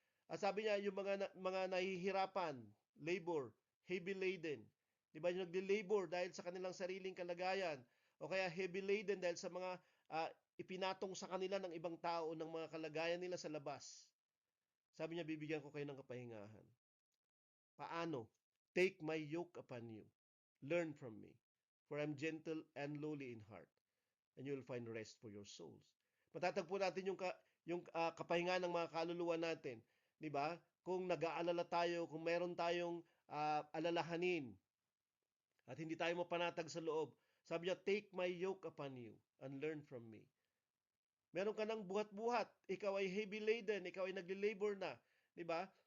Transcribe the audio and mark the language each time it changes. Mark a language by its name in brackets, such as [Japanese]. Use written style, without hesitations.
[Filipino] At sabi niya, yung mga nahihirapan, [English] labor, heavy laden. [Filipino] Di ba yung nagli-labor dahil sa kanilang sariling kalagayan? O kaya [English] heavy laden [Filipino] dahil sa mga ipinatong sa kanila ng ibang tao ng mga kalagayan nila sa labas. Sabi niya, bibigyan ko kayo ng kapahingahan. Paano? [English] Take my yoke upon you. Learn from me. For I'm gentle and lowly in heart. And you will find rest for your souls. [Filipino] Matatagpo natin yung kapahingahan ng mga kaluluwa natin. 'Di ba? Kung nag-aalala tayo, kung meron tayong alalahanin at hindi tayo mapanatag sa loob, sabi niya, [English] take my yoke upon you and learn from me. [Filipino] Meron ka ng buhat-buhat, ikaw ay [English] heavy laden, [Filipino] ikaw ay nagli-labor na, 'di ba?